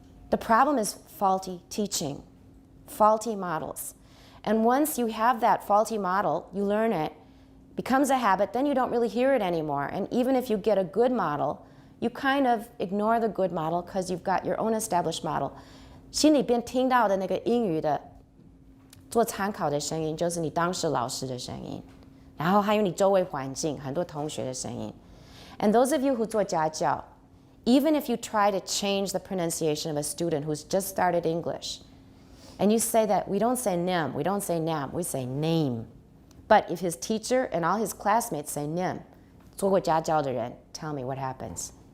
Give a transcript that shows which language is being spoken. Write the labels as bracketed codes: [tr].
[en] The problem is faulty teaching, faulty models. And once you have that faulty model, you learn it, becomes a habit, then you don't really hear it anymore. And even if you get a good model, you kind of ignore the good model because you've got your own established model. [zh] 心里边听到的那个英语的做参考的声音，就是你当时老师的声音，然后还有你周围环境很多同学的声音。 [en] And those of you who [zh] 做家教, [en] even if you try to change the pronunciation of a student who's just started English, and you say that we don't say nim, we don't say nam, we say name. But if his teacher and all his classmates say nim, [zh] 做过家教的人, [en] tell me what happens.